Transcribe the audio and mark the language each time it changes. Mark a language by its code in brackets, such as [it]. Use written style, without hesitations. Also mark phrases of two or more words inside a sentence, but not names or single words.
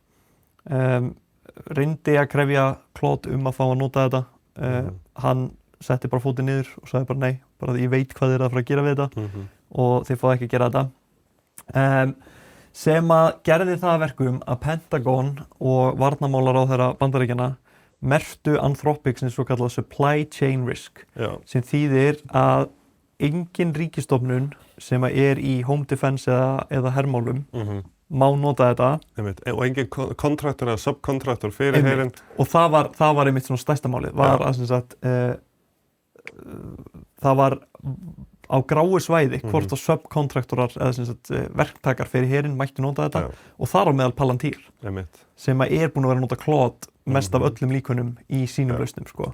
[is] Reyndi að krefja Claude að fá að nota þetta. Hann setti bara fótinn niður og sagði bara nei, bara ég veit hvað þið að fara að gera við þetta og þið fáið ekki að gera þetta. Sem að gerði það verkum að Pentagon og varnarmálaráðherra Bandaríkjanna merktu Anthropic sem svo kallað [en] supply chain risk [is] sem þýðir að engin ríkisstofnun sem í [en] home defense [is] eða hermálum má nota þetta og engin kontraktor eða subkontraktor fyrir herinn og það var einmitt svona stærsta málið var að sem sagt það var á gráu svæði hvort að subkontraktorar eða sem sagt verktakar fyrir herinn mættu nota þetta og þar á meðal Palantir sem búin að vera að nota Claude mest af öllum líkunum í sínum lausnum sko.